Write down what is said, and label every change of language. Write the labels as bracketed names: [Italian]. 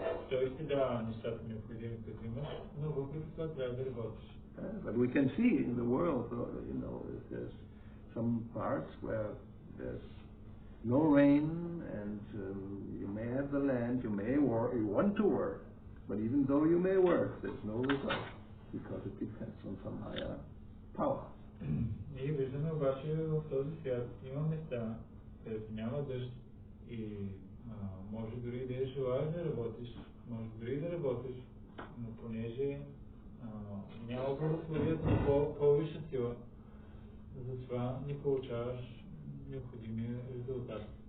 [Bulgarian] Той ще дава нещата необходими, които имаш, но въпреки това трябва да работиш. [English] But we can see in the world, there's some parts where there's no rain, and you may have the land, you may work, you want to work, but even though you may work, there's no result because it depends on some higher power. [Bulgarian] Ние виждаме обаче в този свят има места, където няма дъжд и може дори да желаеш да работиш, може дори да работиш, но понеже няма благословието на по-висша сила, затова не получаваш необходимия резултат.